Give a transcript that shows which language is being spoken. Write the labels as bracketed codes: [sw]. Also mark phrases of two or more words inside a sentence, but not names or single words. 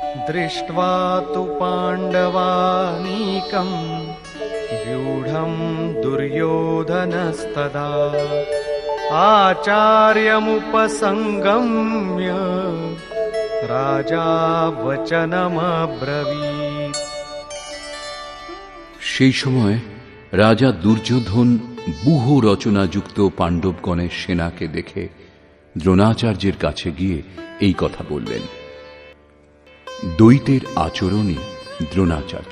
[sa] दृष्ट्वा तु पाण्डवानीकम् व्यूढं दुर्योधनस्तदा आचार्यमुपसंगम्य राजा वचनमब्रवीत्। [bn] সেই সময় রাজা দুর্যোধন ব্যূহ রচনাযুক্ত পাণ্ডবগণের সেনাকে দেখে দ্রোণাচার্যের কাছে গিয়ে এই কথা বললেন। দ্বৈতের আচরণই দ্রোণাচার্য।